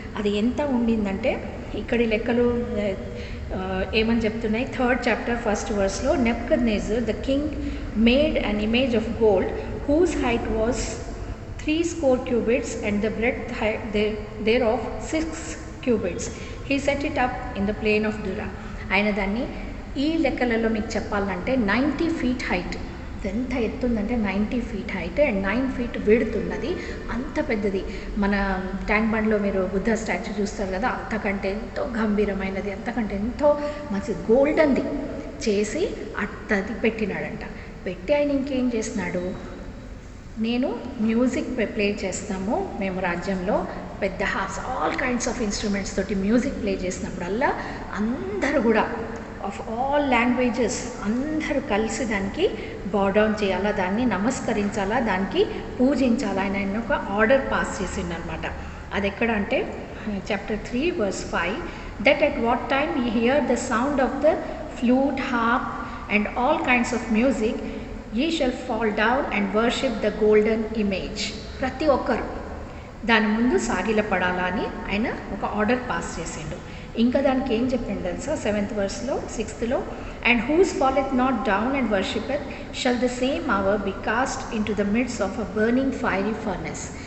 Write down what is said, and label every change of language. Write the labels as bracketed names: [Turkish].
[Telugu] అది ఎంత ఉండిందంటే ఇక్కడి లెక్కలు ఏమని చెప్తున్నాయి, 3rd chapter 1st verseలో, [English] Nebuchadnezzar the king made an image of gold whose height was 60 cubits and the breadth thereof 6 cubits. He set it up in the plain of Dura. [Telugu] ఆయన దాన్ని ఈ లెక్కలలో మీకు చెప్పాలంటే 90 feet హైట్, ఎంత ఎత్తుందంటే 90 feet height and 9 feet width ఉన్నది. అంత పెద్దది. మన ట్యాంక్ బండ్లో మీరు బుద్ధ స్టాచ్యూ చూస్తారు కదా, అంతకంటే ఎంతో గంభీరమైనది, అంతకంటే ఎంతో మంచి గోల్డెన్ది చేసి అట్టది పెట్టినాడంట. పెట్టి ఆయన ఇంకేం చేసినాడు, నేను మ్యూజిక్ ప్లే చేస్తాము, మేము రాజ్యంలో పెద్ద [English] all kinds of instruments [Telugu] తోటి మ్యూజిక్ ప్లే చేసినప్పుడల్లా అందరూ కూడా [English] of all languages [Telugu] అందరూ కలిసి దానికి బౌడౌన్ చేయాలా, దాన్ని నమస్కరించాలా, దానికి పూజించాలా. ఆయన ఒక ఆర్డర్ పాస్ చేసిండనమాట. అది ఎక్కడ అంటే [English] chapter 3 verse 5, that at what time ye hear the sound of the flute, harp and all kinds of music, ye shall fall down and worship the golden image. [Telugu] ప్రతి ఒక్కరు దాని ముందు సాగిలపడాలా అని ఆయన ఒక ఆర్డర్ పాస్ చేసిండు. ఇంకా దానికి ఏం చెప్పింది తెలుసా 7th verseలో 6thలో, [English] And whoso falleth not down and worshippeth shall the same hour be cast into the midst of a burning fiery furnace.